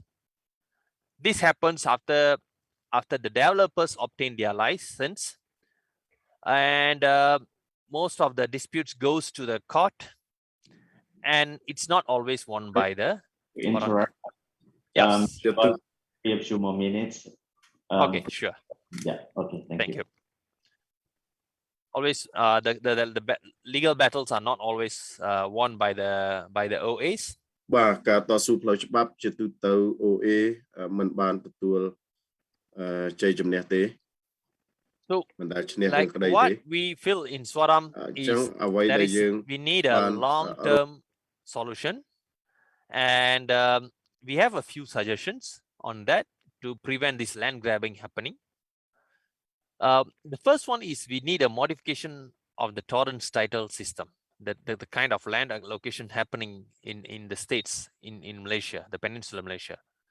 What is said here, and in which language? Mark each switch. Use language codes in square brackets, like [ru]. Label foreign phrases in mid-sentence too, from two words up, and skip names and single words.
[en] This happens after the developers obtain their license, and most of the disputes goes to the court, and it's not always won by the Interrupt. Yes. We have 2 more minutes. Okay, sure. Yeah. Okay. Thank you. Always, the legal battles are not always won by the OAs. [km] បាទការតស៊ូផ្លូវច្បាប់ជាទូទៅ OA មិនបានទទួលជ័យជំនះទេ [en] So [km] មិនដែលឈ្នះ [en] like [km] ក្តីទេ [en] what we feel in SUARAM is we need a long-term solution, and we have a few suggestions on that to prevent this land grabbing happening. The first one is we need a modification of the torrents title system, the kind of land allocation happening in the states in Malaysia, the Peninsula Malaysia.